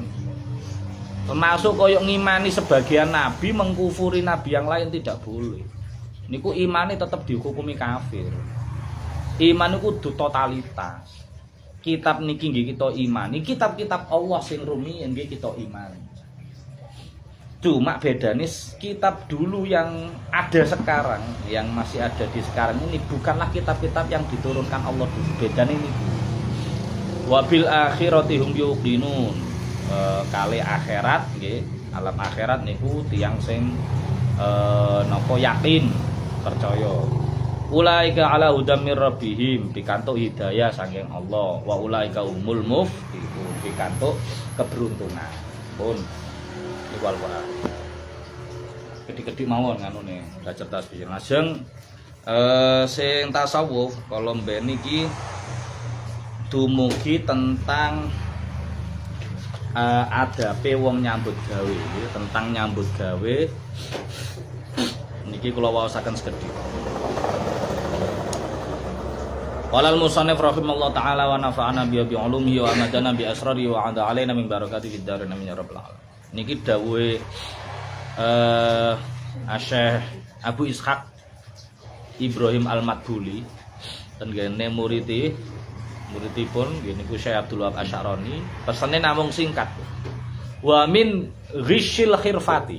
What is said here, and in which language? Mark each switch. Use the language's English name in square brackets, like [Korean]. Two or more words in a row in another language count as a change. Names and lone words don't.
[Indonesian] Termasuk [Javanese] koyok ngimani [Indonesian] sebagian nabi, mengkufuri nabi yang lain tidak boleh. [Javanese] Niku imane tetap dihukumi kafir. Iman niku kudu totalitas. Kitab niki nggih kita imani, kitab-kitab Allah sing rumiyin nggih kita imani. [Indonesian] Cuma bedanya kitab dulu yang ada sekarang, yang masih ada di sekarang ini bukanlah kitab-kitab yang diturunkan Allah dulu. Bedanya ini. [Arabic] وبالآخرة هم يوقنون. [Javanese] Kali akhirat nggih, alam akhirat niku tiyang sing napa yakin, percaya. [Arabic] أولئك على هدى من ربهم, [Javanese] pikantuk hidayah saking Allah. [Arabic] وأولئك هم المفلحون, [Javanese] pikantuk keberuntungan. Pun iku Al-Qur'an. Gede-gede mawon nganune, belajar tasbih. Lajeng sing tasawuf kala mben iki dumugi tentang adabe wong nyambut gawe, tentang nyambut gawe. Niki kula waosaken sekedhik. [Arabic] وللمصنف رحمه الله تعالى ونفعنا بعلومه وأمدنا بأسراره وأعاد علينا من بركاته في الدارين آمين يا رب العالمين. [Javanese] Niki dawuhe Syekh Abu Ishaq Ibrahim Al-Madbuli tengene muridipun nggih niku Syekh Abdul Wahab Asy'arani, pesene namung singkat. [Arabic] ومن غش الحرفة.